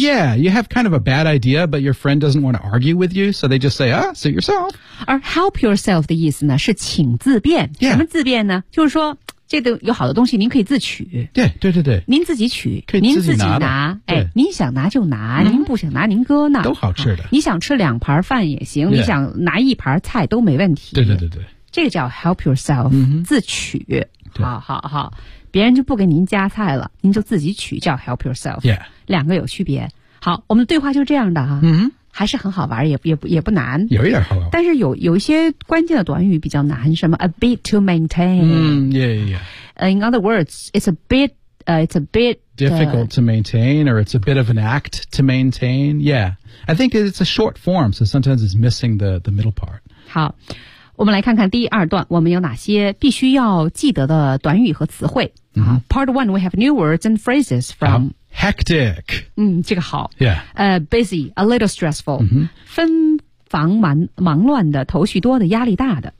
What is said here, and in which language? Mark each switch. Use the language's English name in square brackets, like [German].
[English] Yeah, you have kind of a bad idea But your friend doesn't want to argue with you So they just say, suit yourself [Chinese] 而 [English] help yourself [Chinese] 的意思呢是请自便、 [English] yeah. [Chinese] 什么自便呢就是说这个有好的东西您可以自取对对对对您自己取可以自己拿您自己拿哎，您想拿就拿、您不想拿您搁那都好吃的、你想吃两盘饭也行、你想拿一盘菜都没问题对对对对这个叫 [English] help yourself,、 [Chinese] 自取。好好好。别人就不给您加菜了您就自己取叫 [English] help yourself、 yeah.。 [Chinese] 两个有区别。好我们的对话就这样的哈、还是很好玩也不难。有一点好玩。但是有一些关键的短语比较难什么 [English] a bit to maintain。 In other words, it's a bit difficult to maintain, or it's a bit of an act to maintain. Yeah. I think it's a short form, so sometimes it's missing the middle part. [Chinese] 好，我们来看看第二段，我们有哪些必须要记得的短语和词汇。 Mm-hmm. [English] Part one, we have new words and phrases from... Hectic. [Chinese] 这个好。 [English] Yeah. Busy, a little stressful.、 Mm-hmm. [Chinese] 分房忙乱的，头绪多的，压力大的。